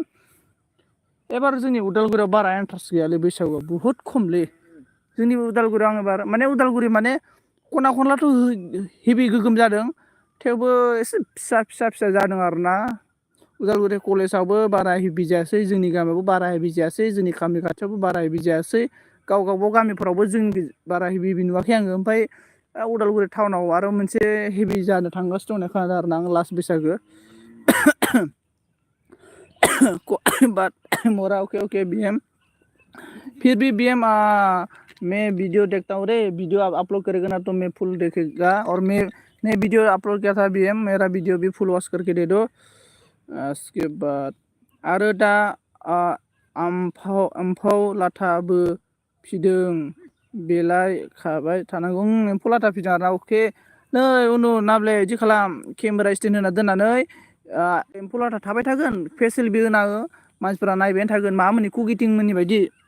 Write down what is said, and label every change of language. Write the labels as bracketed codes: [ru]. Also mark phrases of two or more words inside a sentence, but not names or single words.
[brx] एबार जोंनि उदालगुरियाव बारा इन्ट्रेस्ट गैयालै बैसागुआव बुहुद खमलै जोंनि उदालगुरियाव आं एबार माने उदालगुरि माने खना खनलाथ' हेभि गोगोम जादों थेवबो एसे फिसा फिसा फिसा जादों आरोना। उदालगुरि कलेजावबो बारा हेभि जायासै, जोंनि गामियावबो बारा हेभि जायासै, जोंनि गामि खाथियावबो बारा हेभि जायासै, गावबागाव गामिफोरावबो जों बारा हेभि नुवाखै आङो। ओमफ्राय उदालगुरि टाउनाव आरो मोनसे हेभि जानो थांगासिनो दं होननाय खोनादों आरोना आं लास्ट बैसागो। [hi] बात मोरा ओके ओके BM फिर भी BM मैं वीडियो देखता हूँ रे, वीडियो आप अपलोड करेगा ना तो मैं फुल देखेगा। और मैं वीडियो अपलोड किया था BM, मेरा वीडियो भी [en] full watch [hi] करके दे दो। [brx] उसके बाद आरो दा एम्फौ लाथाबो फिदों बेलाय खाबाय थानांगौ। एम्फौ लाथा फिदों आरोना अके नै उनु नाब्ले इदि खालाम [en] camera stand [brx] होना दोननानै एम्फौ लाथा थाबाय थागोन, फेसेल बि होना हो, मानसिफोरा नायबायानो थागोन माबामोननि कुकिटिं मोननि बायदि।